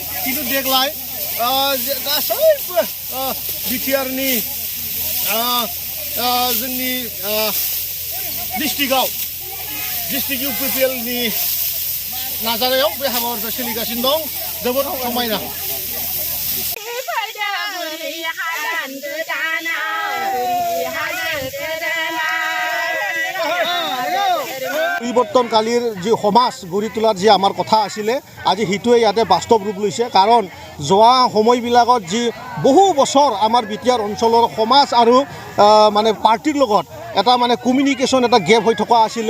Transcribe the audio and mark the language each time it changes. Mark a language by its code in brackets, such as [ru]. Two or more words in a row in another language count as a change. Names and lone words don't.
[brx] खिन्थु देग्लाय गासैबो बिटिआरनि जोंनि डिस्ट्रिक्ट इउपिपिएलनि नाजानायाव बे हाबाफारिया सोलिगासिनो दं। जोबोद समायना। [as] পৰিৱৰ্তনকালীৰ যি সমাজ গঢ়ি তোলাৰ যি আমাৰ কথা আছিলে আজি সেইটোৱে ইয়াতে বাস্তৱ ৰূপ লৈছে। কাৰণ যোৱা সময়বিলাকত যি বহু বছৰ আমাৰ বিটিআৰ অঞ্চলৰ সমাজ আৰু মানে পাৰ্টিৰ লগত এটা মানে কমিউনিকেশ্যন এটা গেপ হৈ থকা আছিলে।